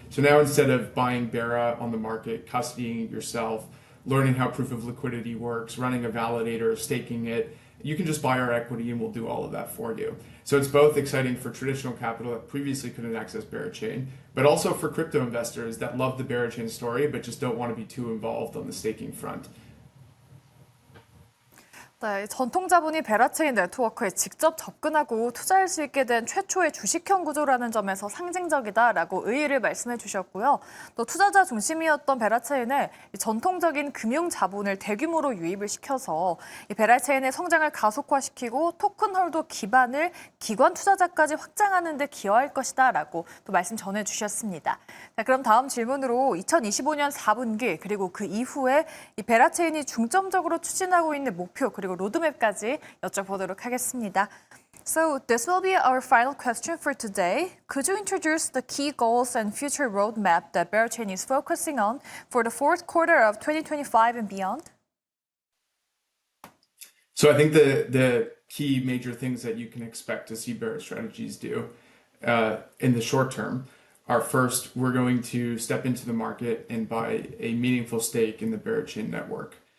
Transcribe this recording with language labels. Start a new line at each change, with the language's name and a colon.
English: So now instead of buying Bera on the market, custodying it yourself, learning how proof of liquidity works, running a validator, staking it, you can just buy our equity and we'll do all of that for you. So it's both exciting for traditional capital that previously couldn't access Berachain, but also for crypto investors that love the Berachain story but just don't want to be too involved on the staking front.
Korean: 네, 전통 자본이 베라체인 네트워크에 직접 접근하고 투자할 수 있게 된 최초의 주식형 구조라는 점에서 상징적이다라고 의의를 말씀해 주셨고요. 또 투자자 중심이었던 베라체인에 전통적인 금융 자본을 대규모로 유입을 시켜서 이 베라체인의 성장을 가속화시키고 토큰 홀더 기반을 기관 투자자까지 확장하는 데 기여할 것이다라고 또 말씀 전해 주셨습니다. 자, 그럼 다음 질문으로 2025년 4분기 그리고 그 이후에 이 베라체인이 중점적으로 추진하고 있는 목표 그리고 로드맵까지 여쭤보도록 하겠습니다.
English: So this will be our final question for today. Could you introduce the key goals and future roadmap that Berachain is focusing on for the fourth quarter of 2025 and beyond? So I think the key major things that you can expect to see Bera Strategies do in the short term are, first, we're going to step into the market and buy a meaningful stake in the Berachain network.